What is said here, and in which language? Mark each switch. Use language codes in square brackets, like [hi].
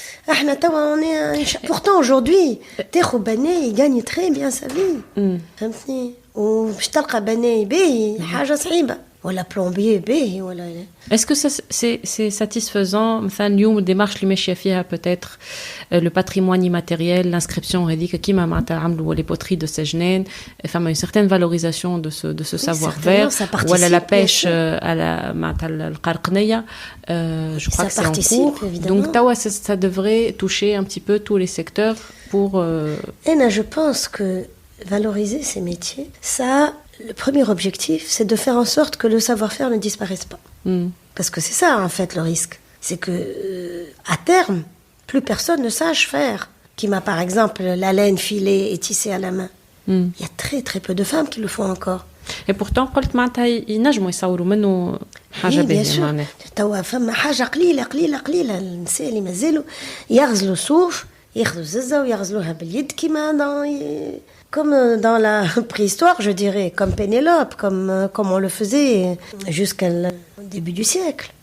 [ar] احنا توا [fr] pourtant aujourd'hui [ar] تاخو بني يغني [fr] très bien sa vie [ar] فهمتني وباش تلقى بني باهي حاجة صعيبة ولا بلومبيي باهي ولا. [fr] Est-ce que c'est satisfaisant [ar] مثلا اليوم الديمارش اللي ماشيه فيها [fr] peut-être le patrimoine immatériel, l'inscription [ar] هذيك كيما معناتها عملوا [fr] les poteries de Sejnen, enfin une certaine valorisation de ce savoir-faire ولا la pêche à la [ar] معناتها القرقنية, [fr] je crois que c'est en cours. Donc tawa ça devrait toucher un petit peu tous les secteurs pour Anna, je pense que valoriser ces métiers, ça, le premier objectif, c'est de faire en sorte que le savoir-faire ne disparaisse pas. Parce que c'est ça, en fait, le risque. C'est que, à terme, plus personne ne sache faire. Qui m'a, par exemple, la laine filée et tissée à la main. Il y a très, très peu de femmes qui le font encore. Et pourtant, [ar] قلت معناتها ينجموا يصوروا منه حاجة باهية معناها. توا فما حاجة قليلة النساء اللي مازالوا يغزلوا صوف, ياخذوا ززة ويغزلوها باليد كيما [fr] comme dans la préhistoire, je dirais, comme Pénélope, comme on le faisait jusqu'au début du siècle.